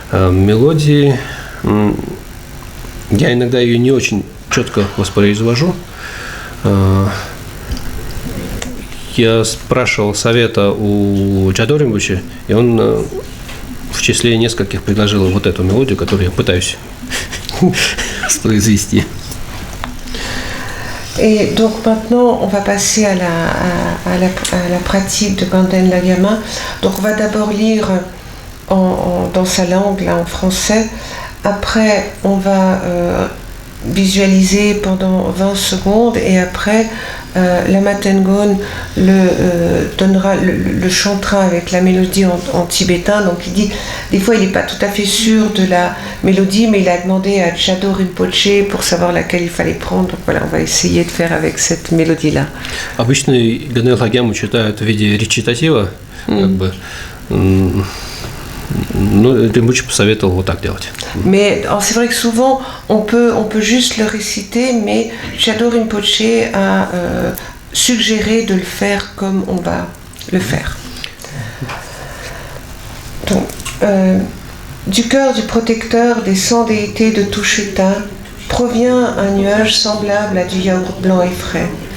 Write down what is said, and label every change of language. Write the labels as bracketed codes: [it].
[ru] Мелодии, я иногда ее не очень четко воспроизвожу. Я спрашивал совета у Чадо Ринпоче, и он в числе нескольких предложил вот эту мелодию, которую я пытаюсь воспроизвести. [fr] Et donc maintenant, on va passer à la pratique de Ganden Lagama. Donc on va d'abord lire dans sa langue, là en français. Après, on va visualiser pendant 20 secondes et après Lama Tengon le chantera avec la mélodie en tibétain. Donc il dit, des fois il n'est pas tout à fait sûr de la mélodie, mais il a demandé à Chado Rinpoche pour savoir laquelle il fallait prendre. Donc voilà, on va essayer de faire avec cette mélodie-là. [ru] Обычно Ганел Хагяму читают в виде речитатива, как бы. Ну, Римпоче посоветовал вот так делать. [fr] Mais c'est vrai que souvent on peut juste le réciter, mais Chado Rinpoche a suggéré de le faire comme on va le faire. Donc, du cœur du protecteur des 100 déités de Tushita provient un nuage semblable à du yaourt blanc et frais.